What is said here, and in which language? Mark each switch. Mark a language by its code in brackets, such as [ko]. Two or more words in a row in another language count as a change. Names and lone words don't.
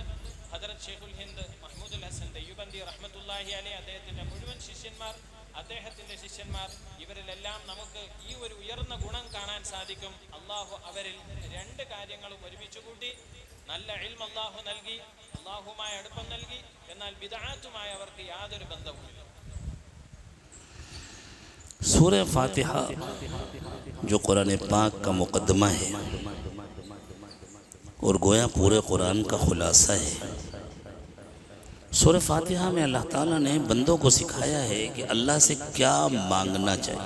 [ml] ഹദരത്ത് ഷെയ്ഖുൽ ഹിന്ദ് മഹ്മൂദുൽ ഹസൻ ദൈവബന്ദി [ar] رحمة الله عليه, [ml] അദ്ദേഹത്തിൻ്റെ മുഴുവൻ ശിഷ്യന്മാർ, അദ്ദേഹത്തിൻ്റെ ശിഷ്യന്മാർ, ഇവരിലെല്ലാം നമുക്ക് ഈ ഒരു ഉയർന്ന ഗുണം കാണാൻ സാധിക്കും. അള്ളാഹു അവരിൽ 2 കാര്യങ്ങളും ഒരുമിച്ച് കൂട്ടി. നല്ല ഇൽമ് അള്ളാഹു നൽകി, അള്ളാഹുമായി അടുപ്പം നൽകി, എന്നാൽ ബിദ്അത്തുമായി അവർക്ക് യാതൊരു ബന്ധവുമില്ല. [ur] سورہ فاتحہ جو قرآن پاک کا مقدمہ ہے اور گویا پورے قرآن کا خلاصہ ہے. سورہ فاتحہ میں اللہ تعالیٰ نے بندوں کو سکھایا ہے کہ اللہ سے کیا مانگنا چاہیے.